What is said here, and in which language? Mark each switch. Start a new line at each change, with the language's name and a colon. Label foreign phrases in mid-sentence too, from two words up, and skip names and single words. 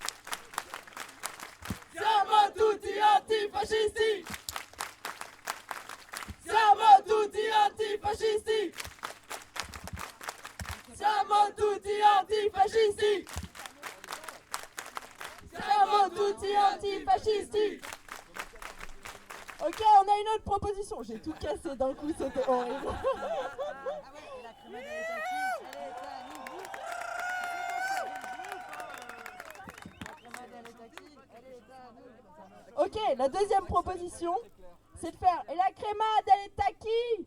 Italian: Siamo tutti antifascisti. Siamo tutti antifascisti. Siamo tutti antifascisti. Siamo tutti antifascisti.
French: Ok, on a une autre proposition. J'ai tout cassé d'un coup, c'était horrible. Ok, la deuxième proposition, c'est de faire et la crémade, elle est à qui?